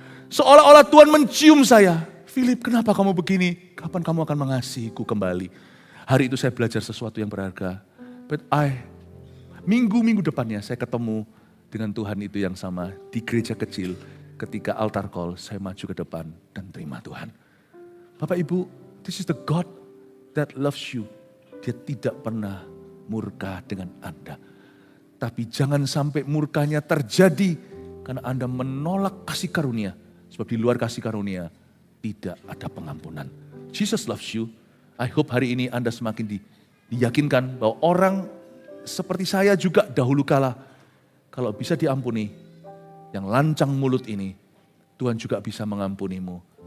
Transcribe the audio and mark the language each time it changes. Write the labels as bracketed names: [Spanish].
[Indonesian] Seolah-olah Tuhan mencium saya. Philip, kenapa kamu begini? Kapan kamu akan mengasihiku kembali? Hari itu saya belajar sesuatu yang berharga. But minggu-minggu depannya saya ketemu dengan Tuhan itu yang sama di gereja kecil. Ketika altar call, saya maju ke depan dan terima Tuhan. [English] Bapak Ibu, this is the God that loves you. [Indonesian] Dia tidak pernah murka dengan Anda. Tapi jangan sampai murkanya terjadi karena Anda menolak kasih karunia. Sebab di luar kasih karunia tidak ada pengampunan. [English] Jesus loves you. I hope [Indonesian] hari ini Anda semakin diyakinkan bahwa orang seperti saya juga dahulu kala, kalau bisa diampuni, yang lancang mulut ini, Tuhan juga bisa mengampunimu.